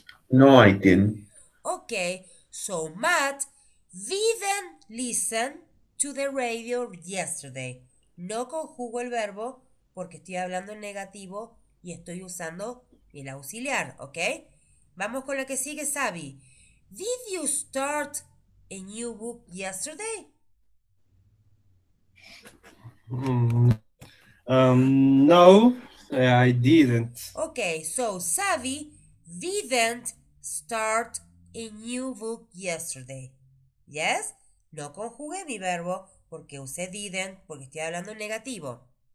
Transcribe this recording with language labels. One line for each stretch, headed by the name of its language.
English: No, I didn't. Okay, so Matt didn't listen to the radio yesterday.
Spanish: No conjugo el verbo porque estoy hablando en negativo y estoy usando el auxiliar, ¿ok? Vamos con la que sigue, Sabi.
English: Did you start a new book yesterday? No, I didn't. Okay, so Savi didn't start a new book yesterday. Yes?
Spanish: No conjugué mi verbo porque usé didn't porque estoy hablando en negativo.